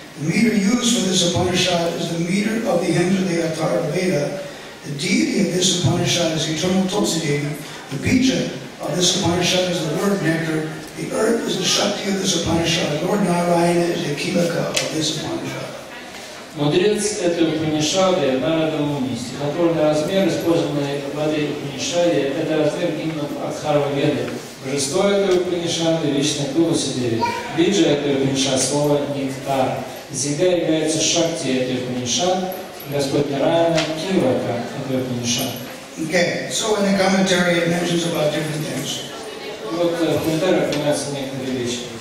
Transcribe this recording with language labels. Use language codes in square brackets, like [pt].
[en] The meter used for this Upanishad is the meter of the hymns of the Atharva Veda. The deity of this Upanishad is eternal Tulsi Devi. The bija of this Upanishad is the word nectar. The earth is the Shakti of this Upanishad. Lord Narayana is the Kilaka of this Upanishad. [ru] Мудрец этой Упанишады Нарада Муни. Стихотворный размер, использованный в этой Упанишаде, это размер гимнов Атхарва Веды. Божество этой Упанишады — вечная Тулси Деви. Биджа этой Упанишады — слово нектар. Зига является Шакти этой Упанишады, Господь Нараяна Кивака этой Упанишады. [en] Okay, so in the commentary it mentions about different things. [ru] Вот в комментариях упоминаются некоторые вещи.